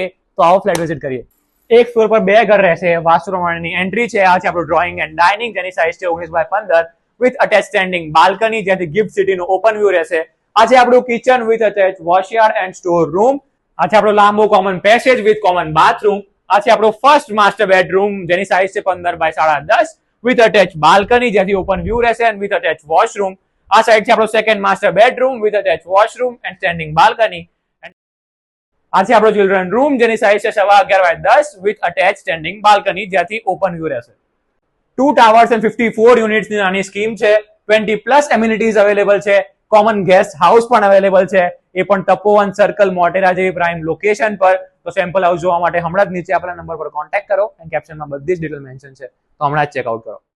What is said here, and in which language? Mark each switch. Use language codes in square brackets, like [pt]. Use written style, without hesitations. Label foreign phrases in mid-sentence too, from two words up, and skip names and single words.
[gu] તો આવો [en] flat visit [gu] કરીએ. એક ફ્લોર પર 2 ઘર રહેશે. વાસ્તુ પ્રમાણેની એન્ટ્રી છે. આ છે આપણું [en] drawing and dining, [gu] જેની સાઇઝ છે 19x15 [en] with attach standing balcony, [gu] જ્યાંથી ગિફ્ટ સિટીનો [en] open view [gu] રહેશે. આ છે આપણું [en] kitchen with attach washyard and store room. [gu] આ છે આપણો લાંબો [en] common passage with common bathroom. [gu] આ છે આપણો [en] first master bedroom, [gu] જેની સાઇઝ છે 15x10 [en] with attached balcony, [gu] જ્યાંથી [en] open view [gu] રહેશે [en] and with attached washroom. [gu] આ સાઈડ છે આપણો [en] second master bedroom with attached washroom and standing balcony. [gu] આ છે આપણો [en] children room, [gu] જેની સાઈઝ છે 11x10 [en] with attached standing balcony, [gu] જ્યાંથી [en] open view [gu] રહેશે. [en] 2 towers and 54 units [gu] ની નાની સ્કીમ છે. 20+ [en] amenities available [gu] છે. [en] common guest house [gu] પણ અવેલેબલ છે, એ પણ તપોવન સર્કલ મોટેરા જેવી [en] prime location [gu] પર. તો [en] sample house [gu] જોવા માટે હમણાં જ નીચે આપેલા નંબર પર કોન્ટેક્ટ કરો અને કેપ્શનમાં બધી જ [en] detail mention [gu] છે, તો હમણાં જ ચેકઆઉટ કરો.